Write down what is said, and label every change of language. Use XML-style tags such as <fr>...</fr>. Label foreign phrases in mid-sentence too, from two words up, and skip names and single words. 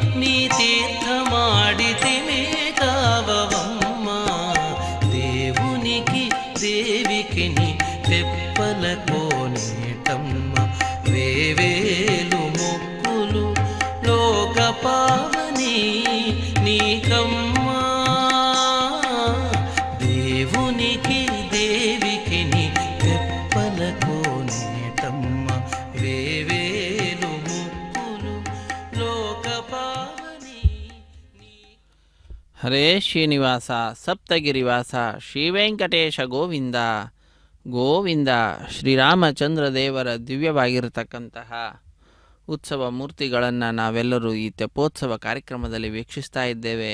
<te>నీ తీర్థ మాడితిమే కావవమ్మ దేవునికి దేవికి నీ తెప్పల కోనేటమ్మ వేవేలు మొక్కులు లోక పావని నీకమ్మా దేవునికి దేవికి నీ తెప్పల కోనేటమ్మ వేవేలు మొక్కులు లోక పావని</te> <kn>ಹರೇ ಶ್ರೀನಿವಾಸ ಸಪ್ತಗಿರಿವಾಸ ಶ್ರೀವೆಂಕಟೇಶ ಗೋವಿಂದ ಗೋವಿಂದ. ಶ್ರೀರಾಮಚಂದ್ರ ದೇವರ ದಿವ್ಯವಾಗಿರತಕ್ಕಂತಹ ಉತ್ಸವ ಮೂರ್ತಿಗಳನ್ನು ನಾವೆಲ್ಲರೂ ಈ ತೆಪ್ಪೋತ್ಸವ ಕಾರ್ಯಕ್ರಮದಲ್ಲಿ ವೀಕ್ಷಿಸ್ತಾ ಇದ್ದೇವೆ.</kn>